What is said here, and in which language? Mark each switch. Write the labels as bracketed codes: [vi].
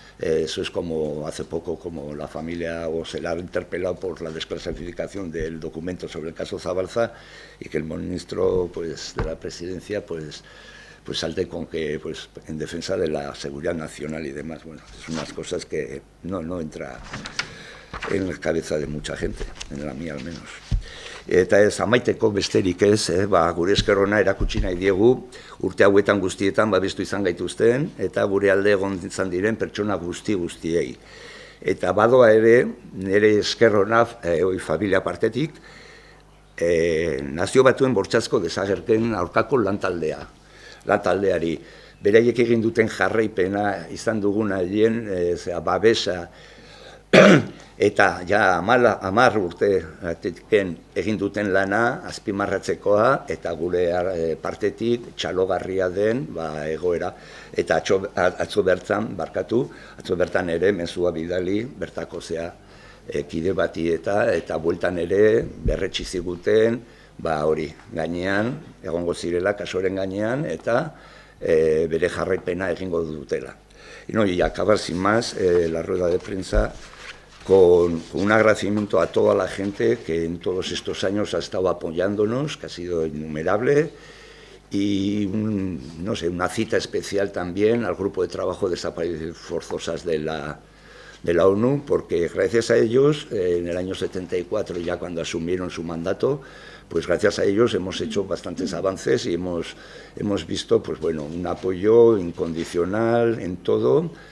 [es] Eso es como hace poco, como la familia se la ha interpelado por la desclasificación del documento sobre el caso Zabalza, y que el ministro, pues, de la presidencia, pues salte con que, pues, en defensa de la seguridad nacional y demás. Bueno, son unas cosas que no entra en la cabeza de mucha gente, en la mía al menos. [eu] Eta ez, amaiteko besterik ez, gure esker ona erakutsi nahi diegu, urte hauetan guztietan babestu izan gaituzten, eta gure alde egon izan diren pertsona guztiei. Eta badoa ere, nire esker ona, familia partetik, Nazio Batuen Bortxazko desagerpen aurkako lantaldeari. Beraiek egin duten jarraipena izan dugun haien babesa, Eta ja 10 urte egin duten lana azpimarratzekoa eta gure partetik txalogarria den egoera. Eta atzo bertan ere mezua bidali bertako kide bati eta bueltan ere berretsi ziguten hori gainean, egongo zirela kasoren gainean eta bere jarraipena egingo dutela. [es] Y acabar sin más la rueda de prensa con un agradecimiento a toda la gente que en todos estos años ha estado apoyándonos, que ha sido innumerable, y no sé, una cita especial también al grupo de trabajo de desapariciones forzosas de la ONU, porque gracias a ellos, en el año 74, ya cuando asumieron su mandato, pues gracias a ellos hemos hecho bastantes avances y hemos visto pues bueno, un apoyo incondicional en todo.